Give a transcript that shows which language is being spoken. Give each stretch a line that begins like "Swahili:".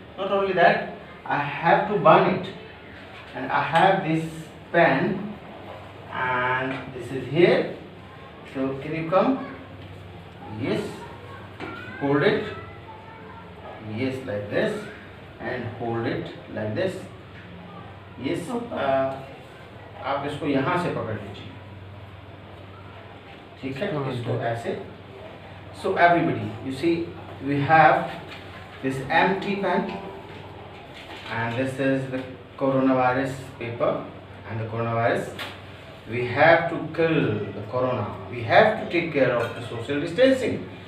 English: Not only that, I have to burn it, and I have this pen and this is here. So can you come? Yes, hold it. Yes, like this, and hold it like this.
Hindi: Yes, आप इसको यहाँ से पकड़ लीजिए, ठीक है? इसको ऐसे.
English: So everybody, you see, we have this empty pen, and this is the coronavirus paper and the coronavirus. We have to kill the corona. We have to take care of the social distancing.